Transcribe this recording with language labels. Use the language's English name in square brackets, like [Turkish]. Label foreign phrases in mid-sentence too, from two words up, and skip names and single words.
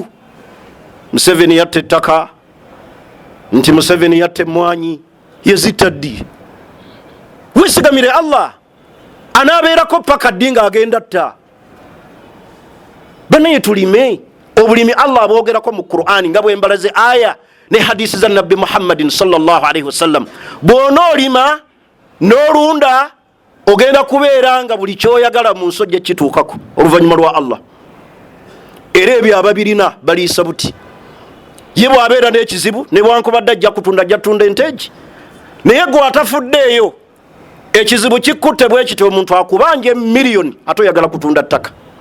[Ganda] Museveni yatta ettaka, nti Museveni yatta emmwanyi, yezitta ddi? Wesigamire Allah, anaabeerako paka ddi ng'agenda tta. Banaye tulime. Obulimi Allah abwogerako mu Qur'ani nga bwembalaze aya ne hadisi za Nabbi Muhammadin [Arabic] صلى الله عليه وسلم. [Ganda] Bw'onoolima n'olunda ogenda kubeera nga buli kyoyagala mu nsojja kituukako oluvannyuma lwa Allah. Era ebyo ababirina baliisa buti. Ye bw'abeera n'ekizibu ne bwankubadde ajja kutunda enteegi, naye gwe atafuddeeyo ekizibu kikutte bwe kiti, omuntu akubanja miliyoni ate oyagala kutunda ttaka.